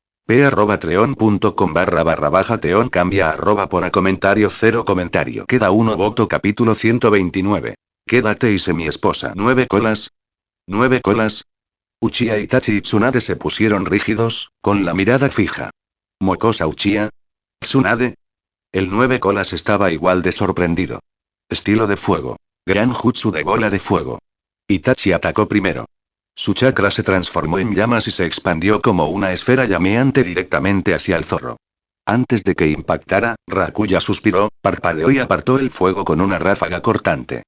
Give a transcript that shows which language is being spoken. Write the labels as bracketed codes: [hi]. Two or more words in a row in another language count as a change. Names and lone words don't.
[es] p@treon.com/teon cambia a por a comentario 0 comentario. Queda 1 voto. Capítulo 129. Quédate y sé mi esposa. 9 colas. 9 colas. Uchiha Itachi y Tsunade se pusieron rígidos, con la mirada fija. ¿Mocosa Uchiha? ¿Tsunade? El 9 colas estaba igual de sorprendido. Estilo de fuego. Gran jutsu de bola de fuego. Itachi atacó primero. Su chakra se transformó en llamas y se expandió como una esfera llameante directamente hacia el zorro. Antes de que impactara, Rakuya suspiró, parpadeó y apartó el fuego con una ráfaga cortante.